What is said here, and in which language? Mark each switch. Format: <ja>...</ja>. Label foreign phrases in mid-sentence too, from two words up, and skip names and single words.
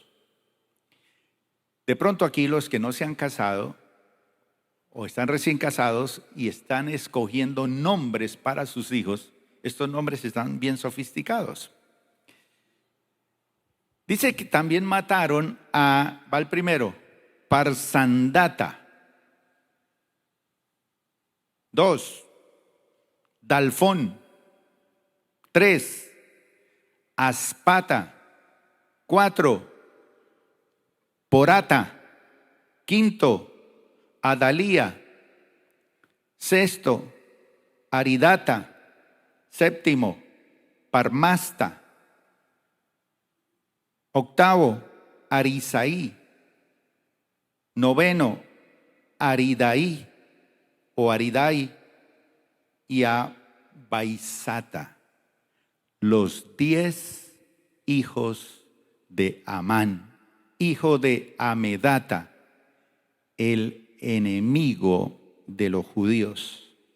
<es>De pronto aquí los que no se han casado o están recién casados y están escogiendo nombres para sus hijos, estos nombres están bien sofisticados. Dice que también mataron va el primero, Parsandata. 2, Dalfón. 3, Aspata. 4, Porata. 5, Adalía. 6, Aridata. 7, Parmasta. 8, Arisaí. 9, Aridaí o Aridai. Y a Baisata. Los 10 hijos de Amán, hijo de Amedata, el enemigo de los judíos.</es>